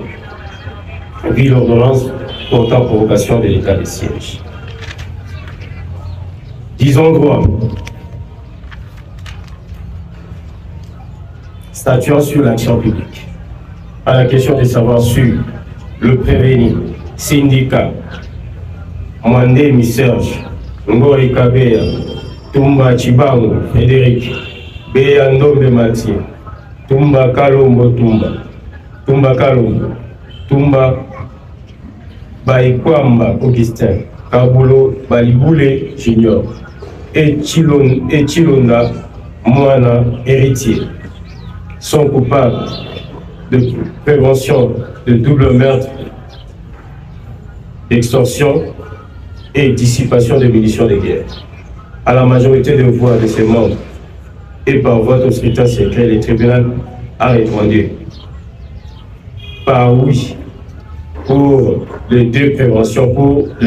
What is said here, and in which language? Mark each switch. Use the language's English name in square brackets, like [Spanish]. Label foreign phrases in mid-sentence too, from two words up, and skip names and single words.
[French] Vu l'ordonnance portant prorogation de l'état de siège. Disons droit. Statuant sur l'action publique. À la question de savoir sur le prévenu, syndicat, Mwandemi Serge, Ngori Kabeya, Tumba Chibango, Frédéric, Beya Ndombe Mathieu, Tumba Kalombo Tumba Kalombo, Tumba Baikwamba Augustin, Kabulo Baliboule Junior, et Chilonda Moana héritier sont coupables de prévention de double meurtre, d'extorsion et dissipation de munitions de guerre. À la majorité des voix de ces membres et par vote au scrutin secret, le tribunal a répondu par oui pour les deux préventions,